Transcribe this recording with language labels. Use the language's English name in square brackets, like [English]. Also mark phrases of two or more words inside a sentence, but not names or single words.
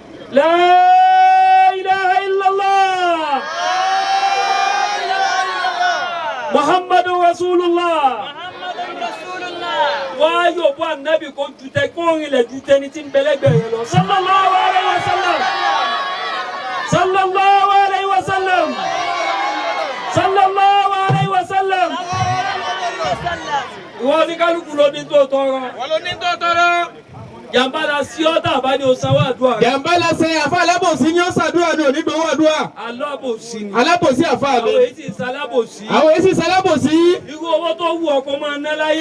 [Arabic] لا إله إلا الله. محمد رسول الله. [Yoruba] Wá yóò bọ́ ànábì kó jutẹ kó rinlẹ̀ jutẹ ní tí ń bẹ̀lẹ́gbẹ̀ yẹn lọ. [Arabic] صلى الله عليه وسلم. صلى الله عليه وسلم. صلى الله عليه وسلم. [Yoruba] Ìwọ ní kálukú ló ní tó tọrọ. Wọ́n ló ní tó tọrọ. Jàmbá la sí ọ́ tàbá ní o sanwó àdúrà rẹ̀. Jàmbá la ṣe àfa alábòsí ní ó ṣàdúrà ní onígbòwó àdúrà. Alábòsí ni. Alábòsí àfa mi. Àwọn èyí sì sálábòsí. Àwọn èsì sálábòsí. Irú owó tó wù ọkọ máa ná láyé.